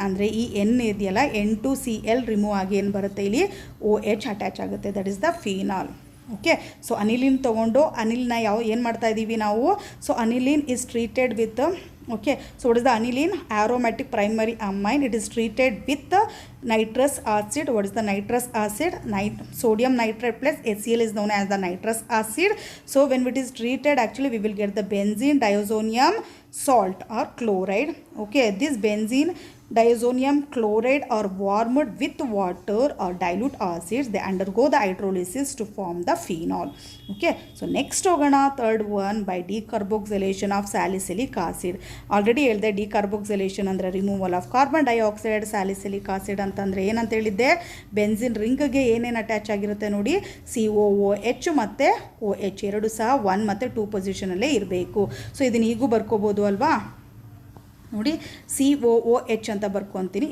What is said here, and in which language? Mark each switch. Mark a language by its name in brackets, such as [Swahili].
[Kannada] ಅಂದರೆ ಈ N ಇದೆಯಲ್ಲ, N2Cl ರಿಮೂವ್ ಆಗಿ ಏನು ಬರುತ್ತೆ, ಇಲ್ಲಿ OH ಅಟ್ಯಾಚ್ ಆಗುತ್ತೆ, [English] That is the phenol. [Kannada] Okay, so aniline ತೊಗೊಂಡು ಅನಿಲ್ನ ಏನು ಮಾಡ್ತಾ ಇದ್ದೀವಿ ನಾವು, [English] So aniline is treated with, okay, so what is the aniline, aromatic primary amine. It is treated with nitrous acid. What is the nitrous acid, sodium nitrate plus HCl is known as the nitrous acid. So when it is treated, actually we will get the benzene diazonium salt or chloride. Okay, this benzene diazonium chloride are warmed with water or dilute acids. They undergo the hydrolysis to form the phenol. Okay, so next [Kannada] ಹೋಗೋಣ, [English] third one, by decarboxylation of salicylic acid. [Kannada] Already ಹೇಳಿದೆ, ಡಿಕಾರ್ಬೋಕ್ಸಿಲೇಷನ್ ಅಂದರೆ [English] Removal of carbon dioxide. [Kannada] Salicylic acid ಅಂತಂದರೆ ಏನಂತ ಹೇಳಿದ್ದೆ, benzene ರಿಂಗ್ಗೆ ಏನೇನು attach ಆಗಿರುತ್ತೆ ನೋಡಿ, COOH ಮತ್ತು OH ಎರಡು ಸಹ 1 ಮತ್ತು 2 ಪೊಸಿಷನಲ್ಲೇ ಇರಬೇಕು. ಸೊ ಇದನ್ನು ಈಗೂ ಬರ್ಕೋಬೋದು ಅಲ್ವಾ, ನೋಡಿ COOH ಅಂತ ಬರ್ಕೊತೀನಿ.